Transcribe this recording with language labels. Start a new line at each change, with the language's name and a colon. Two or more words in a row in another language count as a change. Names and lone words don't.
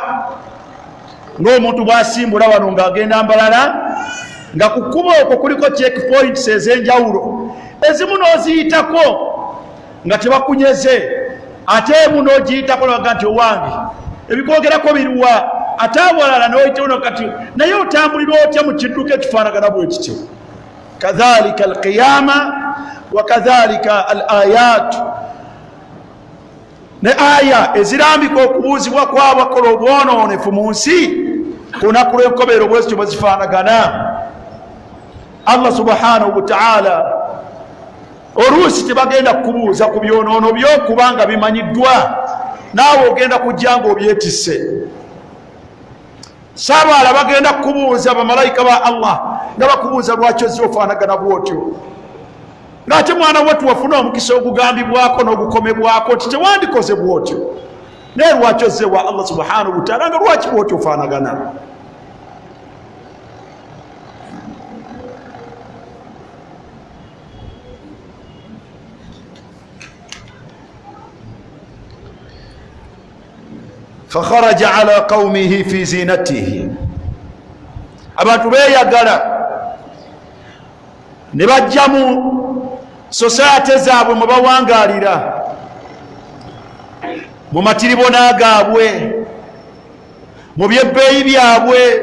Ganda: Ng'omuntu bw'asimbula wano ng'agenda Mbalala, nga ku kkubo okwo kuliko checkpoints ez'enjawulo, ezimu n'oziyitako nga tebakunyeze, ate emu n'ogiyitako nabaga nti owange ebikwogerako biruwa, ate awalala n'oyitawo kati naye otambulira otya mu kidduka ekifaanagana bwe kityo.
Arabic: كذلك القيامة وكذلك الآيات,
Ganda: ne aya ezirambika okubuuzibwa kw'abakola obwonoonefu mu nsi ku lunaku lw'enkomerero bwe zityo bwe zifaanagana.
Arabic: الله سبحانه وتعالى
Ganda: oluusi tebagenda kukubuuza ku byonoono byo kubanga bimanyiddwa, naawe ogenda kujja ng'obyetisse. Sabaala bagenda kukubuuza bamalayika ba Allah nga bakubuuza lwaki ozze ofaanagana bw'otyo, ng'ate mwana wattu wafuna omukisa ogugambibwako n'ogukomebwako nti tewandikoze bw'otyo, naye lwaki ozze wa
Arabic: الله سبحانه وتعالى
Ganda: nga lwaki bw'otyo ofaanagana?
Arabic: فخرج على قومه في زينته.
Ganda: abantu beeyagala ne bajja society zaabwe mwe bawangalira mu matiribona gaabwe mu byebbeeyi byabwe.